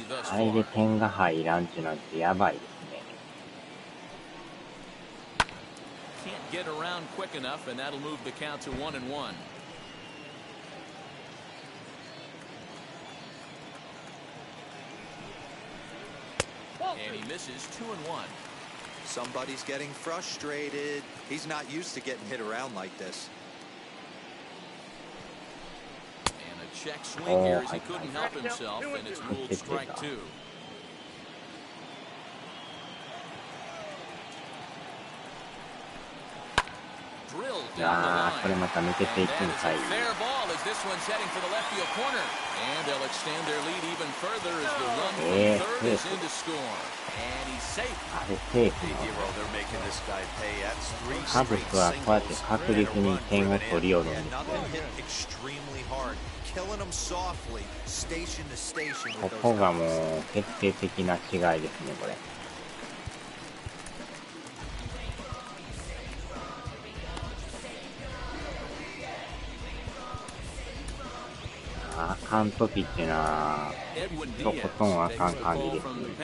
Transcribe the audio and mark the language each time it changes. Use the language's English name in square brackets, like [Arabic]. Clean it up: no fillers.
[Japanese] あれで点が入らんちゅうなんてやばいですね。 [English] Can't get around quick enough, and that'll move the count to 1-1. And he misses 2-1. Somebody's getting frustrated. He's not used to getting hit around like this. Check swing here as he couldn't help himself, and it's ruled strike 2. Drilled down the line. Fair ball as this one's heading for the left field corner. And they'll extend their lead even further as the run from third is in to score. And he's safe. Hey, hero, they're making this guy pay. That's 3 straight singles. Another hit extremely hard. Killing them softly, station to station. [Japanese] ここがもう決定的な違いですね、これ。あかんときってな、とことんあかん感じですね。